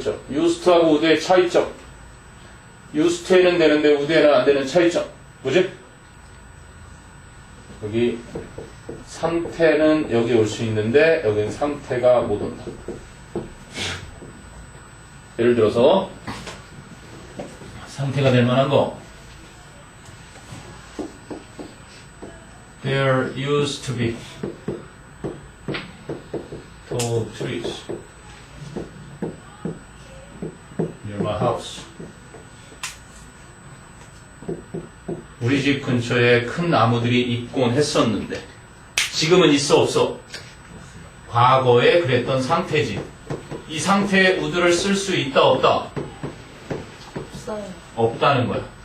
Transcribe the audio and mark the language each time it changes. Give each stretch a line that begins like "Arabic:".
Korean: used to하고 would의 차이점. used to에는 되는데 would에는 안 되는 차이점. 뭐지? 여기 상태는 여기 올 수 있는데 여기는 상태가 못 온다. 예를 들어서 상태가 될 만한 거
English: There used to be tall trees near my house.
Korean: 우리 집 근처에 큰 나무들이 있곤 했었는데 지금은 있어 없어? 과거에 그랬던 상태지. 이 상태에 우드를 쓸 수 있다 없다? 없어요. 없다는 거야.